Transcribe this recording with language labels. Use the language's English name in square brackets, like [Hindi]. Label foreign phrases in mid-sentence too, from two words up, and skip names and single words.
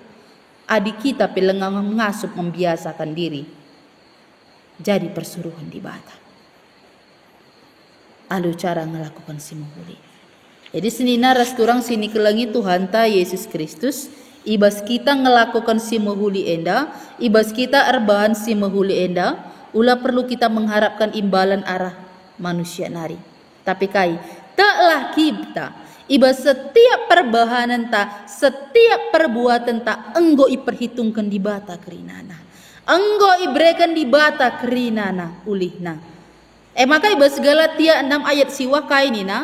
[Batak Karo] Adik kita pelengang ngasup membiasakan diri jadi persuruhan di bata. Alu cara ngelakukan si mohuli. Jadi senina rasturang sini kelangi Tuhan ta Yesus Kristus, ibas kita ngelakukan si mohuli enda, ibas kita erbahan si mohuli enda, ulah [Indonesian] perlu kita mengharapkan imbalan [Batak Karo] arah manusia nari. Tapi kai, taklah kita iba setiap perbahanan ta, [Indonesian] setiap perbuatan ta [Batak Karo] enggo iperhitungkan di bata kerinana. Enggo iberikan di bata kerinana ulihna. Maka iba Galatia 6 ayat siwa kainina.